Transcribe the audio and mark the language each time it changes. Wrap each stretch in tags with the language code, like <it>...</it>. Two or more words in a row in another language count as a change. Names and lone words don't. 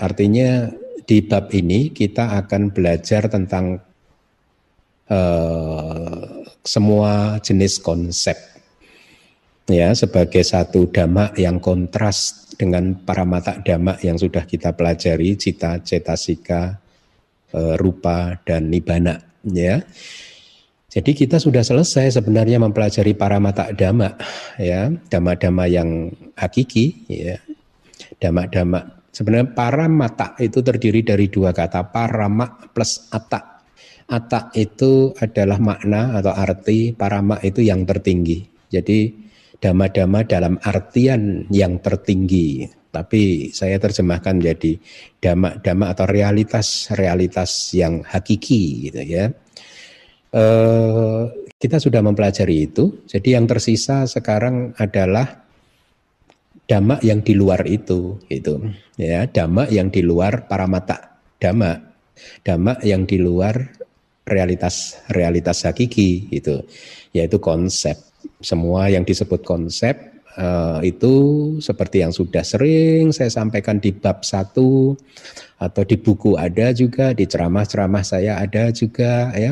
<id>Artinya di bab ini kita akan belajar tentang semua jenis konsep, ya, sebagai satu dhamma yang kontras dengan</id> <pi>paramata dhamma</pi> <id>yang sudah kita pelajari,</id> <pi>cita, cetasika, rupa,</pi> <id>dan nibbana, ya. Jadi kita sudah selesai sebenarnya mempelajari</id> <pi>paramata dhamma,</pi> <id>ya, dhamma-dhamma yang hakiki, ya. Dhamma-dhamma, sebenarnya paramata itu terdiri dari 2 kata, parama plus atta. Atta itu adalah makna atau arti, parama itu yang tertinggi. Jadi dhamma-dhamma dalam artian yang tertinggi. Tapi saya terjemahkan jadi dhamma-dhamma atau realitas yang hakiki, gitu, ya. Kita sudah mempelajari itu. Jadi yang tersisa sekarang adalah dhamma yang di luar itu, gitu, ya. Dhamma yang di luar</id> <pi>paramata dhamma,</pi> <id>dhamma yang di luar realitas hakiki, gitu, yaitu konsep. Semua yang disebut konsep itu seperti yang sudah sering saya sampaikan di bab 1 atau di buku ada juga, di ceramah-ceramah saya ada juga, ya.</id>